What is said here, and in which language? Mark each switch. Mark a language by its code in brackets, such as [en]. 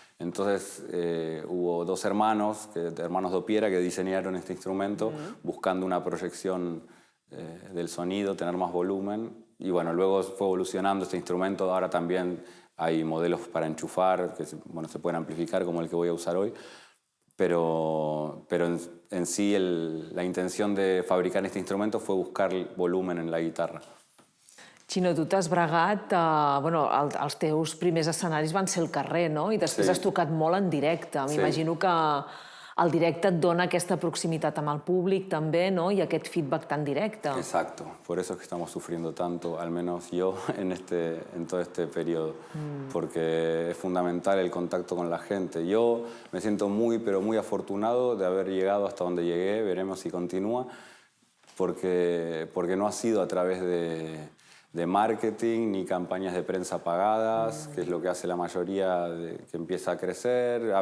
[es] Entonces hubo dos hermanos Dopiera, que diseñaron este instrumento buscando una proyección del sonido, tener más volumen, y luego fue evolucionando este instrumento. Ahora también hay modelos para enchufar, que se pueden amplificar, como el que voy a usar hoy, pero en sí la intención de fabricar este instrumento fue buscar volumen en la guitarra. [ca] Xino, tu t'has bregat... Bueno, els teus primers escenaris van ser al carrer, no? I després has tocat molt en directe. M'imagino que el directe et dona aquesta proximitat amb el públic també, no? I aquest feedback tan directe. [es] Exacto. Por eso es que estamos sufriendo tanto, al menos yo, en todo este periodo. Porque es fundamental el contacto con la gente. Yo me siento muy, pero muy afortunado de haber llegado hasta donde llegué. Veremos si continúa. Porque no ha sido a través de marketing ni campañas de prensa pagadas, que es lo que hace la mayoría que empieza a crecer.